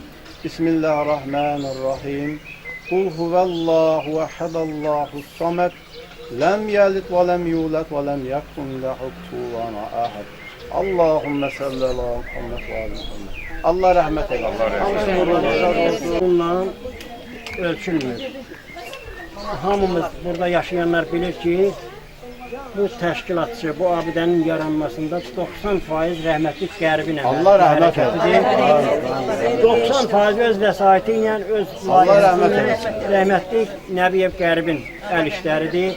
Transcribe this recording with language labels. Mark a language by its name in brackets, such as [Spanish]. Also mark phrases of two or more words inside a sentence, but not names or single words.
[Arabic] بسم الله الرحمن الرحيم. قل هو الله أحد الله الصمد. لم يلد ولم يولد ولم يكن له كفوا أحد. اللهم صل على محمد وآل محمد. [Azerbaijani] Allah rahmet eylesin. Bununla ölçülmür. Hamımız burada yaşayanlar bilir ki, bu təşkilatçı, bu abidənin yaranmasında 90% rəhmətlik Qərbin əməli. Allah rəhmət eylesin. 90% öz vəsaiti ilə, öz layihəsilə rəhmətlik Nəbiyev Qərbin əl işləridir.